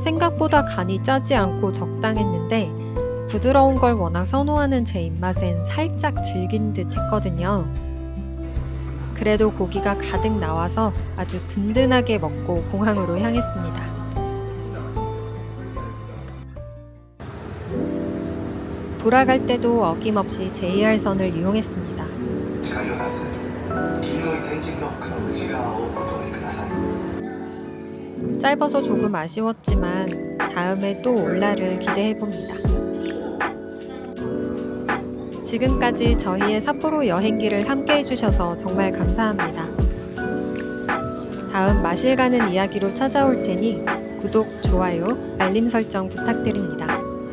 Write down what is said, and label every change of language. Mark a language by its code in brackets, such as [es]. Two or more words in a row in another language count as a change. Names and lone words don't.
[ko] 생각보다 간이 짜지 않고 적당했는데 부드러운 걸 워낙 선호하는 제 입맛엔 살짝 질긴 듯 했거든요. 그래도 고기가 가득 나와서 아주 든든하게 먹고 공항으로 향했습니다. 돌아갈 때도 어김없이 JR선을 이용했습니다. [ja] 近寄らず黄色い天神ロックの内側をお通りください。 [ko] 짧아서 조금 아쉬웠지만 다음에 또 올라를 기대해봅니다. 지금까지 저희의 삿포로 여행기를 함께 해주셔서 정말 감사합니다. 다음 마실 가는 이야기로 찾아올 테니 구독, 좋아요, 알림 설정 부탁드립니다.